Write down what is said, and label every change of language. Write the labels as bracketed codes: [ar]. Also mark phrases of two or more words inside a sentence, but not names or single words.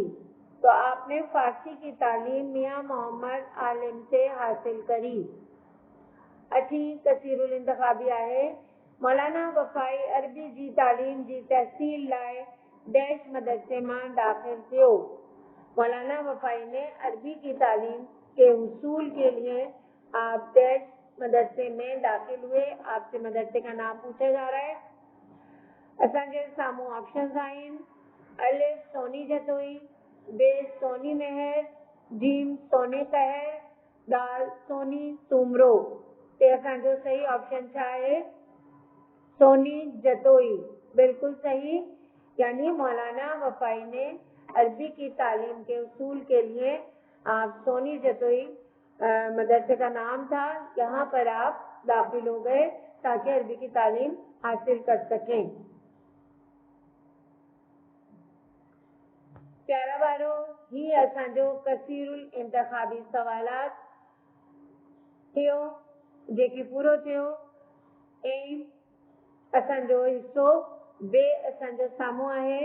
[ur] تو آپ نے فارسی کی تعلیم میاں محمد عالم سے حاصل کری. [sd] अठी कसीरुल इंतखाबी आहे मौलाना वफ़ाई अरबी जी तालीम जी तहसील लाइ डैश मदरसे मां दाख़िल थियो। [ur] مولانا وفائی نے عربی کی تعلیم کے حصول کے لیے آپ ڈیش مدرسے میں داخل ہوئے. آپ سے مدرسے کا نام پوچھا جا رہا ہے. [sd] असांजे साम्हूं ऑप्शंस आहिनि अलिफ सोनी जतोई, बे सोनी महर, जीम सोनी कहर, दाल सोनी सूमरो। ते असांजो सही ऑप्शन छा आहे? सोनी जतोई, बिल्कुल सही। [ur] یعنی مولانا وفائی نے عربی کی تعلیم کے اصول کے لیے آپ سونی جتوئی مدرسے کا نام تھا، یہاں پر آپ داخل ہو گئے تاکہ عربی کی تعلیم حاصل کر سکیں. [sd] प्यारा वारो ही असांजो कसीरुल इंतखाबी सवालात थियो जेकी पूरो थियो। ऐं असांजो हिस्सो बे असांजो साम्हूं आहे।